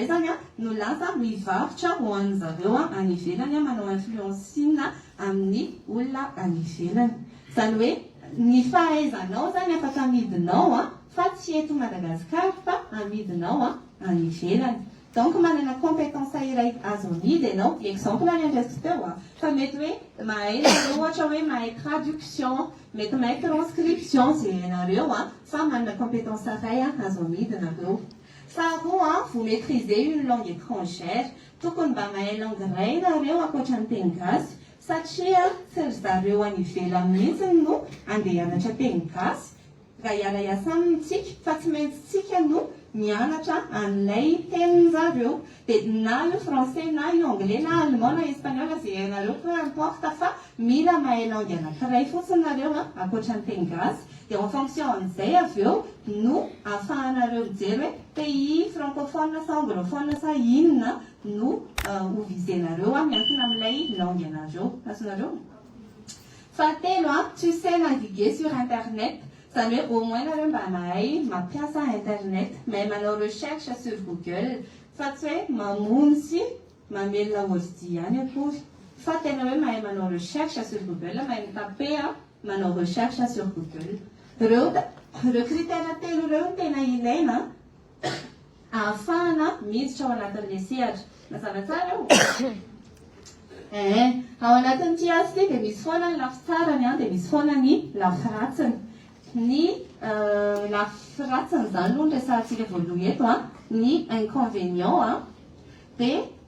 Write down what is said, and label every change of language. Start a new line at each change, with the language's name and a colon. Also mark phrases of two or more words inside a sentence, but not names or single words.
Malagasy: zany no lasa mivarotra ho any zareo any ivelany manao influencing amin'ny olona any ivelany zany hoe ny fahaizanao zany afaka amidinao fa tsy eto Madagasikara fa amidinao any ivelany donc manana compétence iray azo amidy ianao exemple any andrasiko teo fa mety hoe mahay ohatra hoe mahay traduction mety mahay transcription zay ianareo fa manana compétence iray azo amidy ianareo faharoa
French: vous maîtrisez une langue étrangère
Malagasy: tokony mba mahay langue iray ianareo ankoatra ny teny gasy satria tsy ry zareo any ivelany mihitsy no andeha hianatra teny gasy raha hiara-iasa amintsika fa tsy maintsy tsika no mianatra an'ilay tenin-zareo dia na io français na io anglais na allemand na espagnol zay ianareo
French: peu importe
Malagasy: fa mila mahay langue anankiray fotsiny nareo ankoatra ny teny gasy dia
French: en fonction
Malagasy: an'izay avy eo no ahafahanareo mijery hoe
French: pays francophone
Malagasy: sa anglophone sa inona no ho vizenareo miankina amin'ilay langue anareo azonareo fahatelo
French: tu sais naviguer sur internet
Malagasy: zany hoe
French: au moins
Malagasy: nareo mba mahay mampiasa internet mahay manao
French: recherche sur Google
Malagasy: fa tsy hoe mamonjy mamelona ordi ihany akory fa tena hoe mahay manao
French: recherche sur Google
Malagasy: mahay mitape manao
French: recherche sur Google
Malagasy: reo critère telo reo no tena ilaina ahafahana miditra ao anatin'le sehatra mazava tsara ao anatin'ity asa ity dia misy foana ny lafitsarany dia misy foana ny lafiratsiny ny lafiratsiny zany aloha ny resahantsika voaloha eto ny inconvénient dia